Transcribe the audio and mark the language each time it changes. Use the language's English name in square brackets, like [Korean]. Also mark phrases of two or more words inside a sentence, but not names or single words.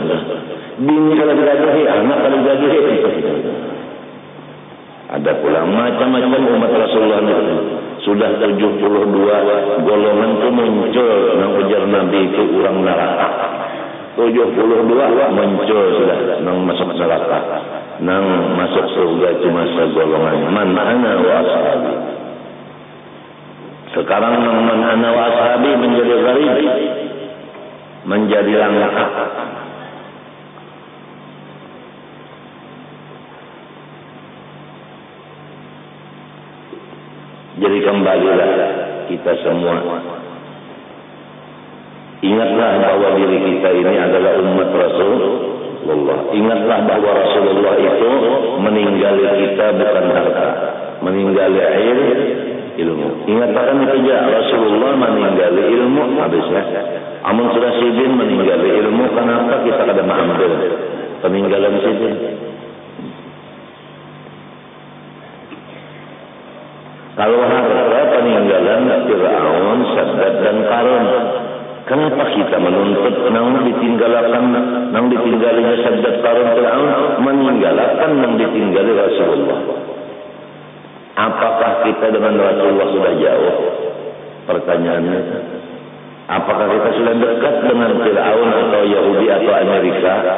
[Indonesian] Bini kalau digaji, anak kalau digaji. Ada pula macam-macam umat Rasulullah itu. [Banjar] Sudah 72 golongan itu muncul. Nang Nabi itu orang neraka. 72 muncul sudah nang masuk neraka. Nang masuk surga cuma segolongan. [Arabic] من أنا وأصحابي. [Banjar] Sekarang nang [Arabic] من أنا وأصحابي [Banjar] menjadi gharib, menjadi langka. [Indonesian] Jadi kembalilah kita semua. Ingatlah bahwa diri kita ini adalah umat Rasulullah. [Banjar] Ingatlah bahwa Rasulullah itu meninggali kita bukan harta, meninggali ilmu. [Indonesian] Ingatkan itu ya, [Banjar] Rasulullah meninggali ilmu habisnya. Amun sudah sidin meninggali ilmu, kenapa kita kada mengambil peninggalan sidin? Kalau harta peninggalan Fir'aun, Saddad dan Qarun, kenapa kita menuntut nang ditinggalinya Saddad, Qarun, Fir'aun, meninggalkan nang ditinggali Rasulullah? [Indonesian] Apakah kita dengan Rasulullah sudah jauh? Pertanyaannya, apakah kita sudah dekat dengan Fir'aun atau Yahudi atau Amerika?